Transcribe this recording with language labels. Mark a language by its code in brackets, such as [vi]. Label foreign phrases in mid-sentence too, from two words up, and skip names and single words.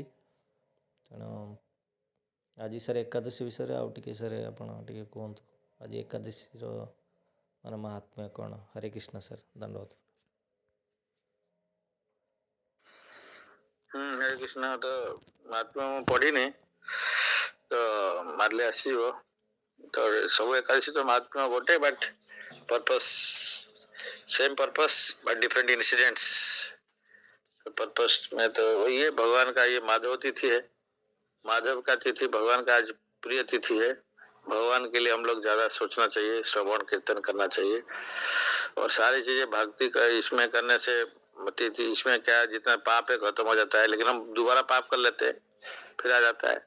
[or] ତେଣୁ ଆଜି ସାର୍ ଏକାଦଶୀ ବିଷୟରେ ଆଉ ଟିକେ ସାର୍ ଆପଣ ଟିକେ କୁହନ୍ତୁ, ଆଜି ଏକାଦଶୀର ମାନେ ମହାତ୍ମ୍ୟ କ'ଣ? ହରେ କୃଷ୍ଣ ସାର୍, ଧନ୍ୟବାଦ। ହରେ କୃଷ୍ଣ। ତ ମହାତ୍ମ୍ୟ ମୁଁ ପଢ଼ିନି, ତ ମାରିଲେ ଆସିବ। ତ ସବୁ ଏକାଦଶୀ ତ ମହାତ୍ମ୍ୟ ଗୋଟେ, [en] but purpose same purpose but different incidents. [hi] पर्पस में तो वही है, भगवान का ये माधव तिथि है, माधव का तिथि भगवान का आज प्रिय तिथि है। भगवान के लिए हम लोग ज्यादा सोचना चाहिए, श्रवण कीर्तन करना चाहिए, और सारी चीजें भक्ति का इसमें करने से तिथि इसमें क्या जितना पाप है खत्म हो जाता है, लेकिन हम दोबारा पाप कर लेते हैं, फिर आ जाता है।